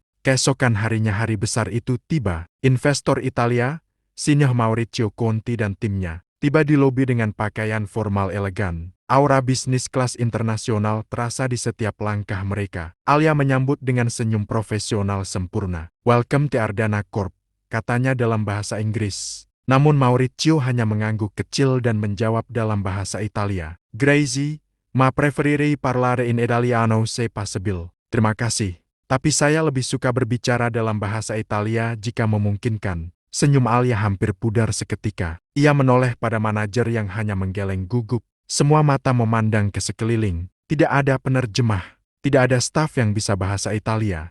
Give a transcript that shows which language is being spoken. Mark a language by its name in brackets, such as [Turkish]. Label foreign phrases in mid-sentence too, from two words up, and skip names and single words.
[Indonesian] Keesokan harinya hari besar itu tiba. Investor Italia, Signor Maurizio Conti dan timnya, tiba di lobi dengan pakaian formal elegan. Aura bisnis kelas internasional terasa di setiap langkah mereka. Alia menyambut dengan senyum profesional sempurna. [English] "Welcome to Ardana Corp," [Indonesian] katanya dalam bahasa Inggris. Namun Maurizio hanya mengangguk kecil dan menjawab dalam bahasa Italia. [Italian] "Grazie, ma preferirei parlare in italiano se possibile." [Indonesian] "Terima kasih. Tapi saya lebih suka berbicara dalam bahasa Italia jika memungkinkan." Senyum Alia hampir pudar seketika. Ia menoleh pada manajer yang hanya menggeleng gugup. Semua mata memandang ke sekeliling. Tidak ada penerjemah. Tidak ada staf yang bisa bahasa Italia.